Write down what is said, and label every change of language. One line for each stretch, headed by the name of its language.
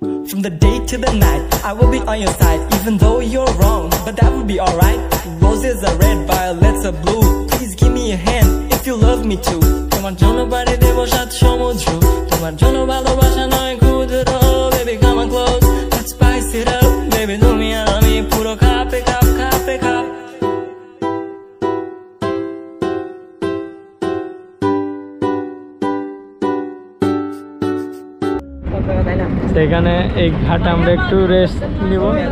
English: From the day to the night, I will be on your side, even though you're wrong, but that will be alright. Roses are red, violets are blue. Please give me a hand if you love me too.
Bangla: তোমার জন্য বাড়ি দেবো 7 সমুদ্র, তোমার জন্য ভালোবাসা নয় ক্ষুদ্র।
English: Baby come on close, let's spice it up.
Bangla: Baby তুমি আর আমি পুরো কাপে কাপ, কাপে কাপ। সেখানে এই ঘাটে আমরা একটু রেস্ট নিব।